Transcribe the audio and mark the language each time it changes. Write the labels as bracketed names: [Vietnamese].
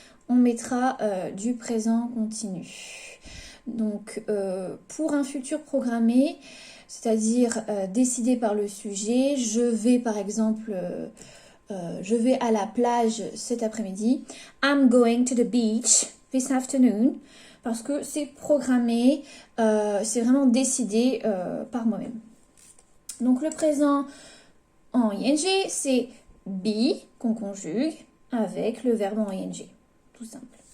[French] On mettra du présent continu. Donc, pour un futur programmé, c'est-à-dire décidé par le sujet, je vais par exemple... je vais à la plage cet après-midi. [English] I'm going to the beach this afternoon. [French] Parce que c'est programmé, c'est vraiment décidé par moi-même. Donc le présent en ing, c'est be qu'on conjugue avec le verbe en ing. Tout simple.